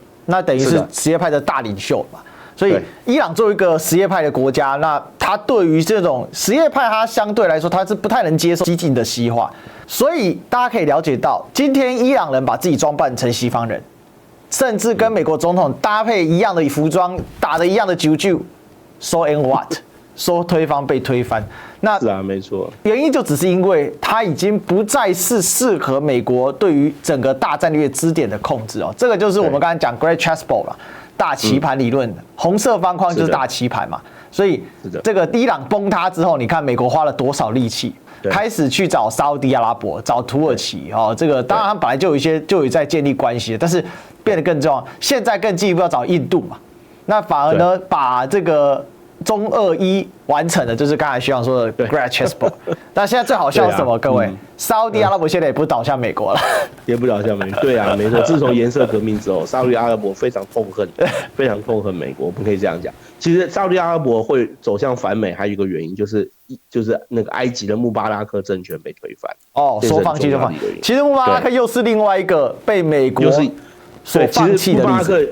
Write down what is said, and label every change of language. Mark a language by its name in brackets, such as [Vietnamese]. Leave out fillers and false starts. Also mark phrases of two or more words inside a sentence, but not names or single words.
[Chinese] 那等于是什叶派的大领袖嘛，所以伊朗作为一个什叶派的国家，那他对于这种什叶派，他相对来说他是不太能接受激进的西化，所以大家可以了解到，今天伊朗人把自己装扮成西方人，甚至跟美国总统搭配一样的服装，打着一样的啾啾 ， [English] so and what， [Chinese] 说对方被推翻，那是啊，没错，原因就只是因为它已经不再是适合美国对于整个大战略支点的控制哦。这个就是我们刚才讲 Great Chessboard 嘛，大棋盘理论，红色方框就是大棋盘嘛。所以这个伊朗崩塌之后，你看美国花了多少力气，开始去找沙烏地阿拉伯、找土耳其哦。这个当然他本来就有在建立关系，但是变得更重要。现在更进一步要找印度嘛，那反而呢把这个中俄伊完成的，就是刚才徐阳说的 Great Chessboard。但现在最好笑是什么？各位，沙烏地阿拉伯现在也不倒向美国了，也不倒向美国。对啊，没錯。自從顏色革命之後，沙烏地阿拉伯非常痛恨美國，我們可以這樣講。其實沙烏地阿拉伯會走向反美，還有一個原因就是那個埃及的穆巴拉克政權被推翻。哦，說放棄就放棄。其實穆巴拉克又是另外一個被美國所放棄的例子。